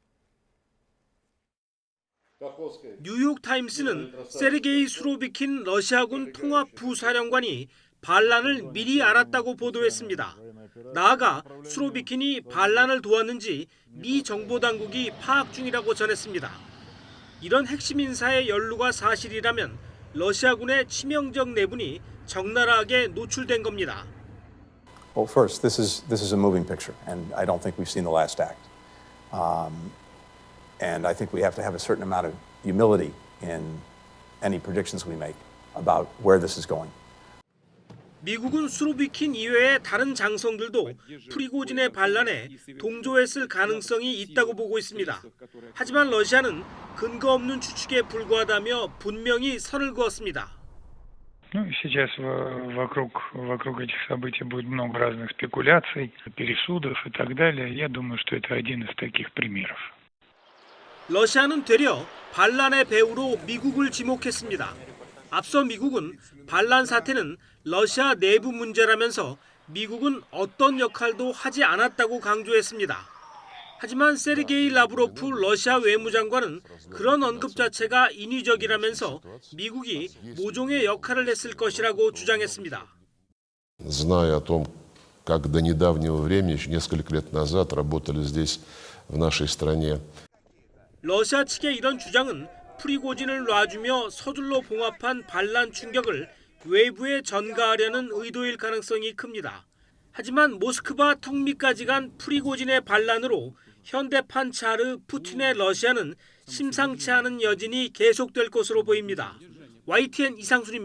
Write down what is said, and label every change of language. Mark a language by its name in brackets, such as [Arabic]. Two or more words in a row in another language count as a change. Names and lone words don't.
[Korean] 뉴욕타임스는 세르게이 수로비킨 러시아군 통합부사령관이 반란을 미리 알았다고 보도했습니다. 나아가 수로비킨이 반란을 도왔는지 미 정보당국이 파악 중이라고 전했습니다. 이런 핵심 인사의 연루가 사실이라면 러시아군의 치명적 내분이 적나라하게 노출된 겁니다. [English] Well, first, this is a moving picture, and I don't think we've seen the last act. And I think we have to have a certain amount of humility in any predictions we make about where this is going. [Korean] 미국은 수로비킨 이외의 다른 장성들도 프리고진의 반란에 동조했을 가능성이 있다고 보고 있습니다. 하지만 러시아는 근거 없는 추측에 불과하다며 분명히 선을 그었습니다. [Russian] Сейчас вокруг этих событий будет много разных спекуляций, пересудов и так далее. Я думаю, что это один из таких примеров. [Korean] 러시아는 되려 반란의 배후로 미국을 지목했습니다. 앞서 미국은 반란 사태는 러시아 내부 문제라면서 미국은 어떤 역할도 하지 않았다고 강조했습니다. 하지만 세르게이 라브로프 러시아 외무장관은 그런 언급 자체가 인위적이라면서 미국이 모종의 역할을 했을 것이라고 주장했습니다. [Russian] Зная о том, как до недавнего времени, еще несколько лет назад, работали здесь, в нашей стране. [Korean] 러시아 측의 이런 주장은 프리고진을 놔주며 서둘러 봉합한 반란 충격을 외부에 전가하려는 의도일 가능성이 큽니다. 하지만 모스크바 턱밑까지 간 프리고진의 반란으로 현대판 차르 푸틴의 러시아는 심상치 않은 여진이 계속될 것으로 보입니다.